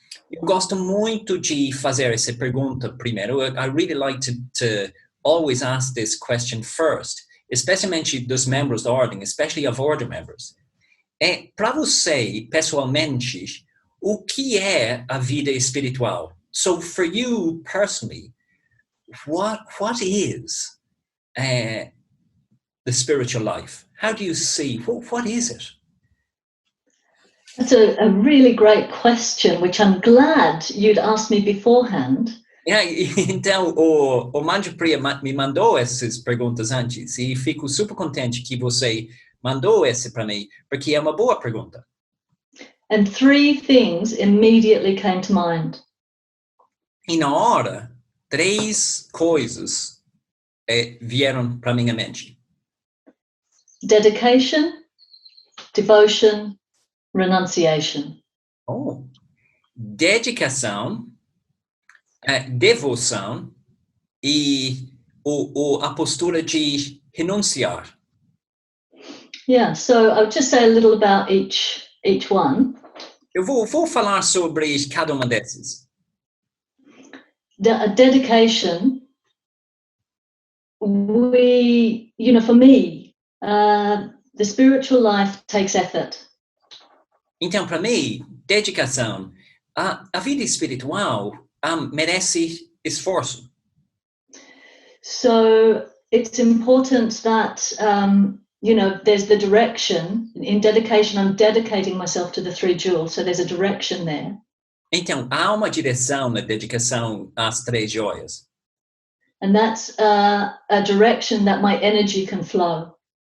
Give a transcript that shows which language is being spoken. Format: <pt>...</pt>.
<pt>Eu gosto muito de fazer essa pergunta primeiro.</pt> <en>I really like to always ask this question first,</en> <pt>especialmente dos membros da ordem,</pt> <en>especially of order members.</en> <pt>Para você, pessoalmente, o que é a vida espiritual?</pt> <en>So for you personally, what is the spiritual life? How do you see? What is it? That's a really great question, which I'm glad you'd asked me beforehand.</en> <pt>Então, o Manju Priya me mandou essas perguntas antes e fico super contente que você mandou essa para mim, porque é uma boa pergunta.</pt> <en>And three things immediately came to mind.</en> <pt>E na hora, três coisas vieram para minha mente.</pt> <en>Dedication, devotion, renunciation.</en> <pt>Dedicação, devoção e a postura de renunciar.</pt> <en>Yeah, so I'll just say a little about each one.</en> <pt>Eu vou falar sobre cada uma dessas.</pt> <en>A dedication, for me, the spiritual life takes effort.</en> <pt>Então, para mim, dedicação, a vida espiritual merece esforço.</pt> <en>So it's important that, there's the direction. In dedication, I'm dedicating myself to the three jewels, so there's a direction there.</en> <pt>Então, há uma direção na dedicação às três joias.</pt> <en>And that's a direction that my energy can flow.</en>